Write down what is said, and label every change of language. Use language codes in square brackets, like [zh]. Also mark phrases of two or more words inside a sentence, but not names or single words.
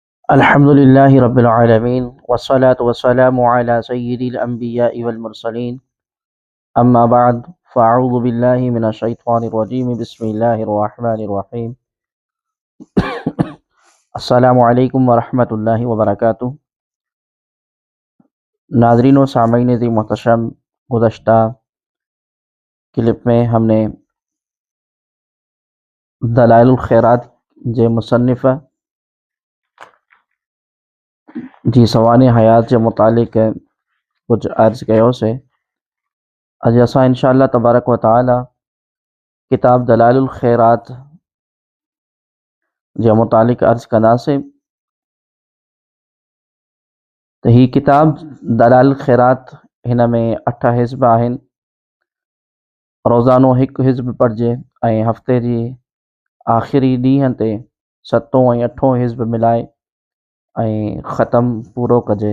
[ar] الحمد لله رب العالمين والصلاة والسلام على سيد الأنبياء والمرسلين أما بعد فأعوذ بالله من الشيطان الرجيم بسم الله الرحمن الرحيم السلام عليكم ورحمة الله وبركاته. [sd] नाज़रीन व सामीन ज़ी मोहतरम, गुज़श्ता क्लिप में हमने दलाइलुल खैरात जे मुसन्निफ़ जी सवाने हयात जे मुतालिक कुछ अर्ज़ कयो से। अॼु असां [ar] إن شاء الله تبارك وتعالى [sd] किताब दलाइलुल खैरात जे मुतालिक अर्ज़ कंदासीं। त ही किताब दलाइलुल खैरात, हिन में 8 हिज़्ब आहिनि। रोज़ानो हिकु हिज़्ब पढ़िजे ऐं हफ़्ते जी आख़िरी ॾींहं ते 7 ऐं 8 हिज़्ब मिलाए ऐं ख़तमु पूरो कजे।